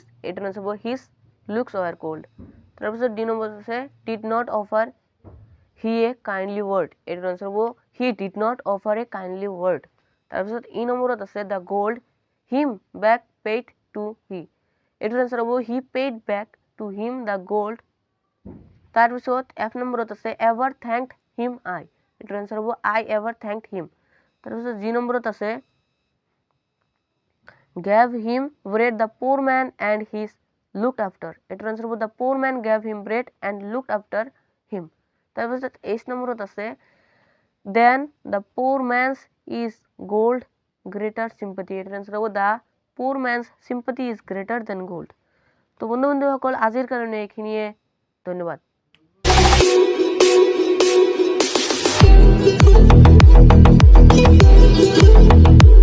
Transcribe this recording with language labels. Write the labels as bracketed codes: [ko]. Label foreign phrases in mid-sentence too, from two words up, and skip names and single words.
[as] এটাৰ আনসাৰ হ'ব [en] his looks were cold. [as] তাৰপিছত ডি নম্বৰত আছে [en] did not offer he a kindly word. [as] এটাৰ আনসাৰ হ'ব [en] he did not offer a kindly word. [as] তাৰপিছত ই নম্বৰত আছে [en] the gold him back paid to he. [as] এটাৰ আনসাৰ হ'ব [en] he paid back to him the gold. [as] তাৰপিছত এফ নম্বৰত আছে [en] ever thanked him I. [as] এটাৰ আনসাৰ হ'ব [en] I ever thanked him. [as] তাৰপিছত জি নম্বৰত আছে [en] gave him bread the poor man and he looked after. [as] এটাৰ আনসাৰ হ'ব [en] the poor man gave him bread and looked after him. [as] তাৰপিছত এইচ নম্বৰত আছে [en] then the poor man's is gold greater sympathy. [as] এটাৰ আনসাৰ হ'ব [en] the poor man's sympathy is greater than gold. [as] তো বন্ধুসকল আজিৰ কাৰণে এইখিনিয়ে, ধন্যবাদ।